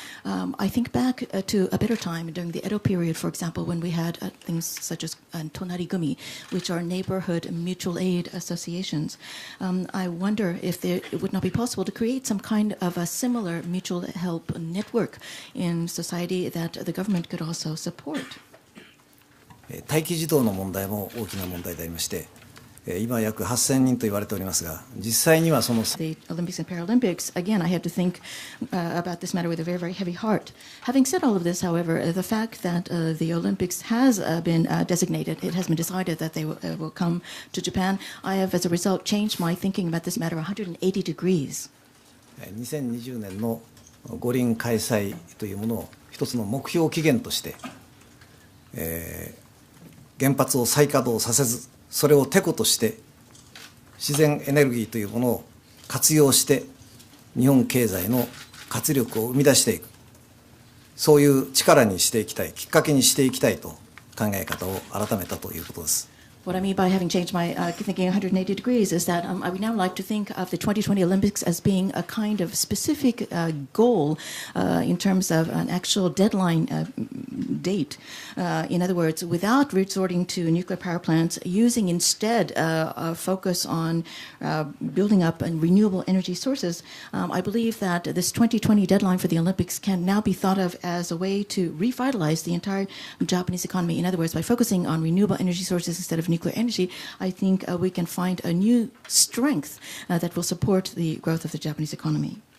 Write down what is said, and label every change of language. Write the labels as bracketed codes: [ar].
[en] I think back to a better time during the Edo period, for example, when we had things such as tonarigumi, which are neighborhood mutual aid associations. I wonder if it would not be possible to create some kind of a similar mutual help network in society that the government could also support. [ja] 待機児童の問題も大きな問題でありまして、今約8000人と言われておりますが、実際にはその [en] The Olympics and Paralympics, again, I had to think about this matter with a very, very heavy heart. Having said all of this, however, the fact that the Olympics has been designated, it has been decided that they will come to Japan, I have, as a result, changed my thinking about this matter 180 degrees. [ja] 2020年の五輪開催というものを一つの目標期限として、原発を再稼働させず、それをてことして自然エネルギーというものを活用して日本経済の活力を生み出していく、そういう力にしていきたい、きっかけにしていきたいと考え方を改めたということです。 [en] What I mean by having changed my thinking 180 degrees is that I would now like to think of the 2020 Olympics as being a kind of specific goal in terms of an actual deadline date. In other words, without resorting to nuclear power plants, using instead a focus on building up renewable energy sources, I believe that this 2020 deadline for the Olympics can now be thought of as a way to revitalize the entire Japanese economy. In other words, by focusing on renewable energy sources instead of nuclear energy, I think we can find a new strength that will support the growth of the Japanese economy.